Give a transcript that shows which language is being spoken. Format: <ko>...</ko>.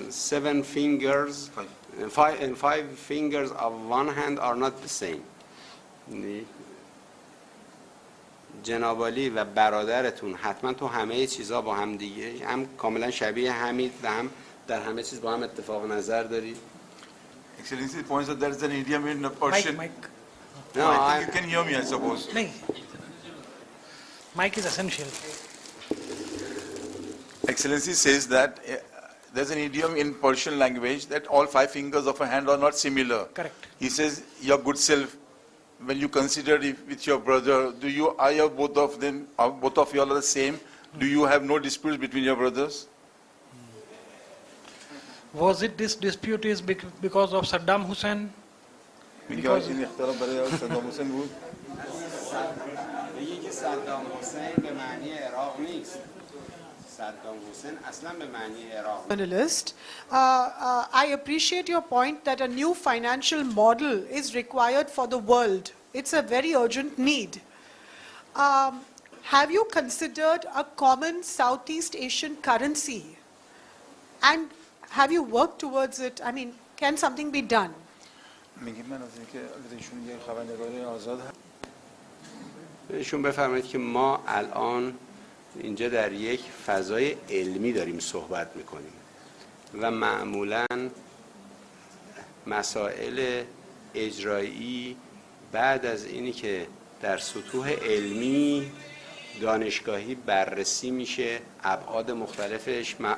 <en>Seven fingers, five fingers of one hand are not the same.</en> <fa>جنابالی و برادرتون حتما تو همه چیزا با هم دیگه هم کاملا شبیه همید و هم در همه چیز با هم اتفاق نظر دارید.</fa> <en>Excellency points out there is an idiom in Persian. Mike. No, I think you can hear me, I suppose. No. Mike is essential. Excellency says that there's an idiom in Persian language that all five fingers of a hand are not similar. Correct. He says, your good self, when you consider it with your brother, are you both of them, both of you all are the same? Do you have no disputes between your brothers? Was it this dispute is because of Saddam Hussein? Because-</en> <fa>این اختلاف برای صدام حسین بود. میگه که صدام حسین به معنی عراق نیست. صدام حسین اصلا به معنی عراق.</fa> <en>Journalist, I appreciate your point that a new financial model is required for the world. It's a very urgent need. Have you considered a common Southeast Asian currency? And have you worked towards it? I mean, can something be done?</en> <fa>میگه من از اینکه ایشون یه خبرنگاری آزاد هست. بهشون بفرمایید که ما الان اینجا در یک فضای علمی داریم صحبت میکنیم و معمولاً مسائل اجرایی بعد از اینی که در سطوح علمی دانشگاهی بررسی میشه، ابعاد مختلفش،</fa>